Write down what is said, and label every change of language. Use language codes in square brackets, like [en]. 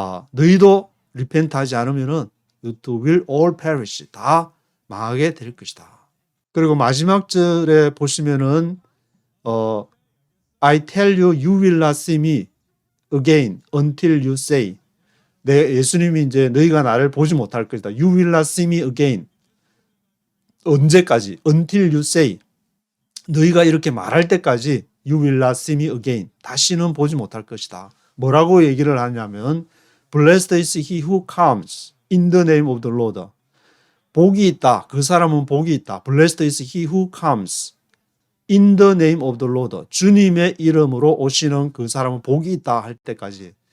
[ko] 너희도 repent하지 않으면은 [en] you too will all perish. [ko] 다 망하게 될 것이다. [en] 그리고 마지막 절에 보시면은 I tell you, you will not see me again until you say. [ko] 예수님이 이제 너희가 나를 보지 못할 것이다. [en] You will not see me again. [ko] 언제까지? [en] Until you say. [ko] 너희가 이렇게 말할 때까지 [en] You will not see me again. [ko] 다시는 보지 못할 것이다. 뭐라고 얘기를 하냐면 [en] Blessed is he who comes in the name of the Lord. [ko] 복이 있다. 그 사람은 복이 있다. [en] Blessed is he who comes in the name of the Lord. [ko] 주님의 이름으로 오시는 그 사람은 복이 있다 할 때까지.